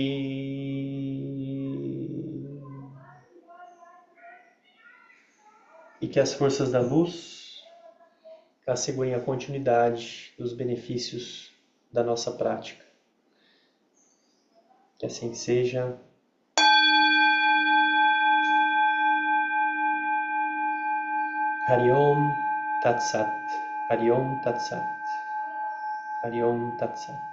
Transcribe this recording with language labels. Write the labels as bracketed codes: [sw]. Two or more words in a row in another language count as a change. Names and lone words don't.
[pt] E que as forças da luz assegurem a continuidade dos benefícios da nossa prática. Que assim seja. [sa] Hari Om Tat Sat. Hari Om Tat Sat. Hari Om Tat Sat.